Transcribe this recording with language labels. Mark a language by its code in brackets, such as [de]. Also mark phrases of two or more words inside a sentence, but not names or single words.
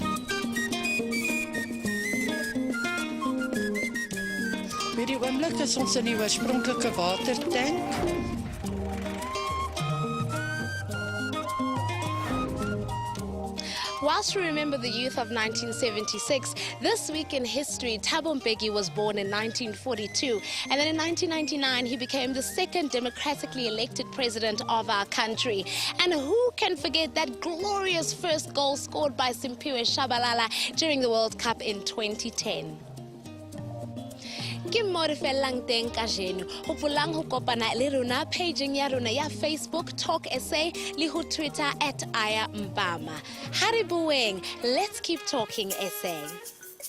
[af] Met die oomblik is ons in die oorspronklike watertank. [en] Whilst we remember the youth of 1976, this week in history, Thabo Mbeki was born in 1942. And then in 1999, he became the second democratically elected president of our country. And who can forget that glorious first goal scored by Simphiwe Shabalala during the World Cup in 2010? [st] Ke mo re fellang teng ka jeno hopolang ho kopana le rona pageng ya rona ya Facebook Talk SA le ho Twitter @ayampama. Ha re bueng, [en] let's keep talking SA.